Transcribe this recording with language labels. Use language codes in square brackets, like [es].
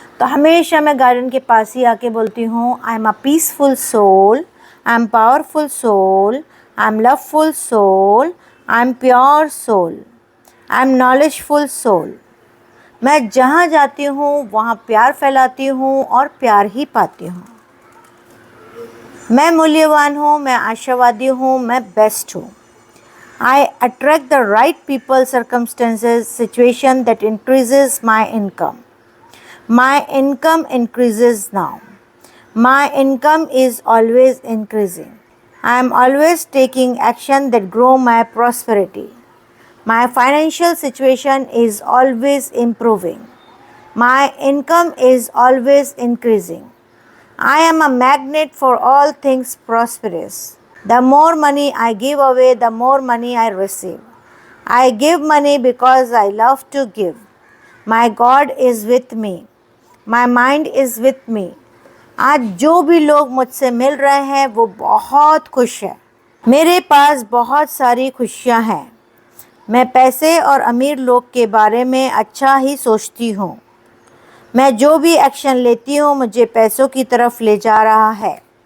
[hi] तो हमेशा मैं गार्डन के पास ही आके बोलती हूँ, [en] I am a peaceful soul, I am powerful soul, I am loveful soul, I am pure soul, I am knowledgeful soul. [hi] मैं जहाँ जाती हूँ वहाँ प्यार फैलाती हूँ और प्यार ही पाती हूँ। मैं मूल्यवान हूँ, मैं आशावादी हूँ, मैं बेस्ट हूँ। [en] I attract the right people, circumstances, situation that increases my income. My income increases now. My income is always increasing. I am always taking action that grow my prosperity. My financial situation is always improving. My income is always increasing. I am a magnet for all things prosperous. The more money I give away, the more money I receive. I give money because I love to give. My God is with me. My mind is with me. [hi] आज जो भी लोग मुझसे मिल रहे हैं वो बहुत खुश है। मेरे पास बहुत सारी खुशियाँ हैं। मैं पैसे और अमीर लोग के बारे में अच्छा ही सोचती हूँ। मैं जो भी एक्शन लेती हूँ मुझे पैसों की तरफ ले जा रहा है।